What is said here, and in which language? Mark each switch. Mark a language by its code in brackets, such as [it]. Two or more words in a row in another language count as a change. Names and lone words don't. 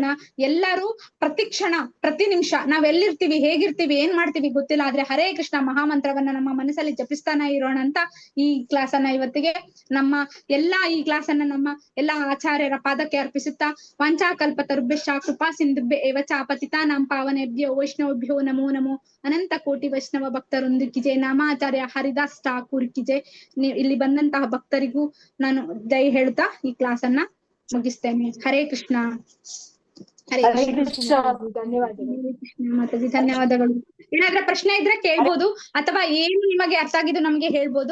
[kn] ಎಲ್ಲರೂ ಪ್ರತಿ ಕ್ಷಣ ಪ್ರತಿ ನಿಮಿಷ ನಾವ್ ಎಲ್ಲಿರ್ತೀವಿ, ಹೇಗಿರ್ತೀವಿ, ಏನ್ ಮಾಡ್ತೀವಿ ಗೊತ್ತಿಲ್ಲ, ಆದ್ರೆ ಹರೇ ಕೃಷ್ಣ ಮಹಾಮಂತ್ರವನ್ನ ನಮ್ಮ ಮನಸ್ಸಲ್ಲಿ ಜಪಿಸ್ತಾನ ಇರೋಣ ಅಂತ ಈ ಕ್ಲಾಸ್ ಅನ್ನ ಇವತ್ತಿಗೆ ಈ ಕ್ಲಾಸ್ ಅನ್ನ ನಮ್ಮ ಎಲ್ಲಾ ಆಚಾರ್ಯರ ಪಾದಕ್ಕೆ ಅರ್ಪಿಸುತ್ತಾ, [sa] ವಾಂಚಾಕಲ್ಪತರುಭ್ಯಶ್ಚ ಕೃಪಾ ಸಿಂಧುಭ್ಯ ಏವ ಚ ಪತಿತಾನಾಂ ಪಾವನೇಭ್ಯೋ ವೈಷ್ಣವೇಭ್ಯೋ ನಮೋ ನಮೋ. [kn] ಅನಂತ ಕೋಟಿ ವೈಷ್ಣವ ಭಕ್ತರೊಂದಿಗೆ ನಾಮಾಚಾರ್ಯ ಹರಿದಾಸ್ ಠಾಕೂರ್ ಕಿಜೆ. ಇಲ್ಲಿ ಬಂದಂತಹ ಭಕ್ತರಿಗೂ ನಾನು ಜೈ ಹೇಳ್ತಾ ಈ ಕ್ಲಾಸ್ ಅನ್ನ ಮುಗಿಸ್ತೇನೆ. ಹರೇ ಕೃಷ್ಣ. ಹರೇ ಕೃಷ್ಣ. ಧನ್ಯವಾದಗಳು. ಮಾತಾಜಿ ಧನ್ಯವಾದಗಳು. ಏನಾದ್ರೂ ಪ್ರಶ್ನೆ ಇದ್ರೆ ಕೇಳ್ಬೋದು, ಅಥವಾ ಏನು ನಿಮಗೆ ಅರ್ಥ ಆಗಿದ್ದು ನಮ್ಗೆ ಹೇಳ್ಬೋದು.